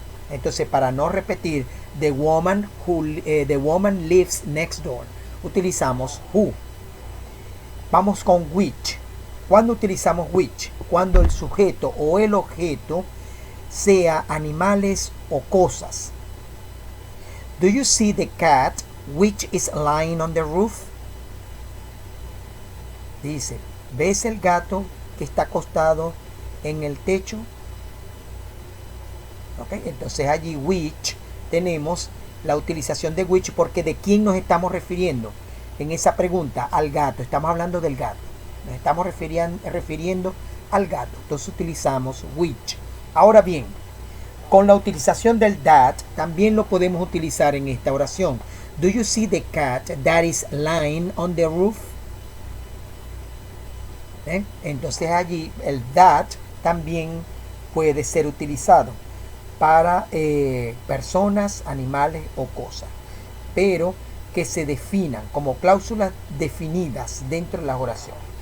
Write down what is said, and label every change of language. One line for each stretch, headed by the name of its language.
Spanish: Entonces, para no repetir
English: the woman lives next door,
Spanish: utilizamos who. Vamos con which. ¿Cuándo utilizamos which? Cuando el sujeto o el objeto sea animales o cosas.
English: Do you see the cat which is lying on the roof?
Spanish: Dice, ¿ves el gato que está acostado en el techo? ¿Okay? Entonces allí which tenemos la utilización de which porque ¿de quién nos estamos refiriendo? En esa pregunta, al gato. Estamos hablando del gato. Nos estamos refiriendo al gato. Entonces utilizamos which. Ahora bien, con la utilización del that también lo podemos utilizar en esta oración.
English: Do you see the cat that is lying on the roof?
Spanish: Entonces allí el that también puede ser utilizado para personas, animales o cosas, pero que se definan como cláusulas definidas dentro de las oraciones.